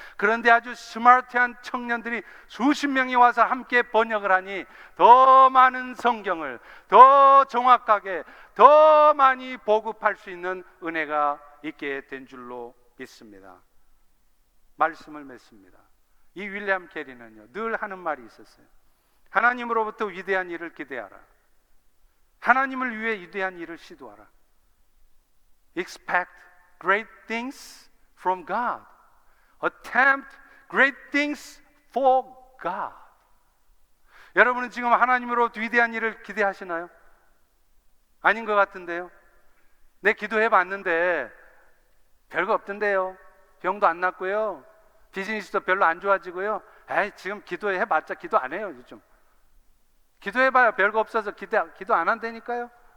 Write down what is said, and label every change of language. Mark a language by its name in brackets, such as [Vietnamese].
[Korean] 그런데 아주 스마트한 청년들이 수십 명이 와서 함께 번역을 하니 더 많은 성경을 더 정확하게 더 많이 보급할 수 있는 은혜가 있게 된 줄로 믿습니다. 말씀을 맺습니다. 이 윌리엄 캐리는요, 늘 하는 말이 있었어요. 하나님으로부터 위대한 일을 기대하라. 하나님을 위해 위대한 일을 시도하라. [English] Expect great things from God. Attempt great things for God. [Korean] 여러분은 지금 하나님으로부터 위대한 일을 기대하시나요? 아닌 것 같은데요. 내 기도해 봤는데 별거 없던데요. 병도 안 낫고요, 비즈니스도 별로 안 좋아지고요. 지금 기도해 봤자 기도 안 해요. 요즘 기도해봐야 별거 없어서 기도 안 한다니까요.